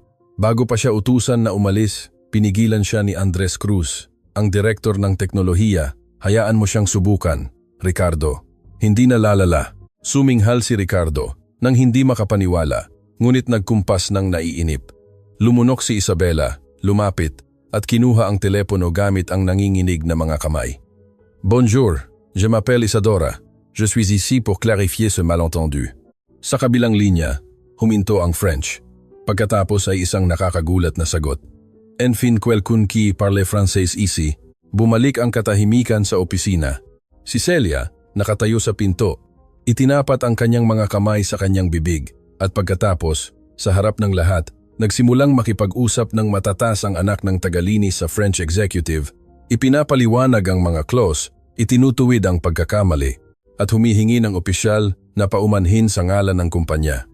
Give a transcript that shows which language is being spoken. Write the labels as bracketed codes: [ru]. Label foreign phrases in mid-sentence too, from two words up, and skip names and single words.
[tl] Bago pa siya utusan na umalis, pinigilan siya ni Andres Cruz, ang direktor ng teknolohiya. "Hayaan mo siyang subukan, Ricardo. Hindi na lalala." Suminghal si Ricardo nang hindi makapaniwala, ngunit nagkumpas ng naiinip. Lumunok si Isabela, lumapit, at kinuha ang telepono gamit ang nanginginig na mga kamay. [fr] "Bonjour, je m'appelle Isadora. Je suis ici pour clarifier ce malentendu." [tl] Sa kabilang linya, huminto ang French. Pagkatapos ay isang nakakagulat na sagot. [fr] "Enfin quelqu'un qui parle français ici." [tl] Bumalik ang katahimikan sa opisina. Si Celia, nakatayo sa pinto, itinapat ang kanyang mga kamay sa kanyang bibig, at pagkatapos, sa harap ng lahat, nagsimulang makipag-usap ng matatas ang anak ng tagalinis sa [en] French executive, [tl] ipinapaliwanag ang mga clause, itinutuwid ang pagkakamali, at humihingi ng opisyal na paumanhin sa ngalan ng kumpanya.